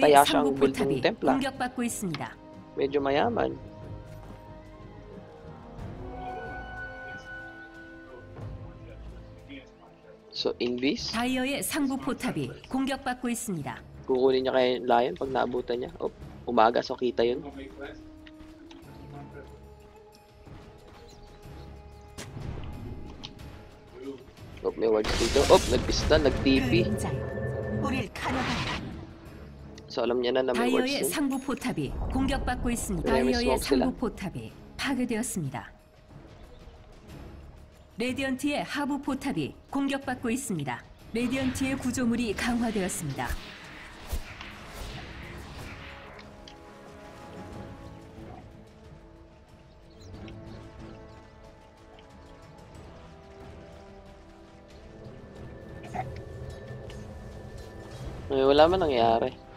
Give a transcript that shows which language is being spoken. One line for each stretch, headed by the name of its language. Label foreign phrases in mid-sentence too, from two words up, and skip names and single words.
Korean: 다이어의
Filipino: Yasha
Korean: 상부
Filipino: ang build
Korean: 포탑이
Filipino: ng Templar.
Korean: 공격받고 있습니다.
Filipino: Medyo mayaman. So, Invis.
Korean: 다이어의 상부 포탑이 공격받고 있습니다.
Filipino: Kukunin niya kay Lion pag naabutan niya. Oh, umaga. So, kita yun. Oh, may wards dito. Oh, nag-pistol, nag-TP.
Korean: 그림자여, 우릴 가려간다.
Filipino: So, alam niya na may wards
Korean: 다이어의
Filipino: dun.
Korean: 상부 포탑이 공격받고 있습니다. 네, 다이어의
Filipino: 스모크 sila.
Korean: 상부 포탑이 파괴되었습니다. 레디언트의 하부 포탑이 공격받고 있습니다. 레디언트의 구조물이 강화되었습니다.
Filipino: Ay, wala man nangyari.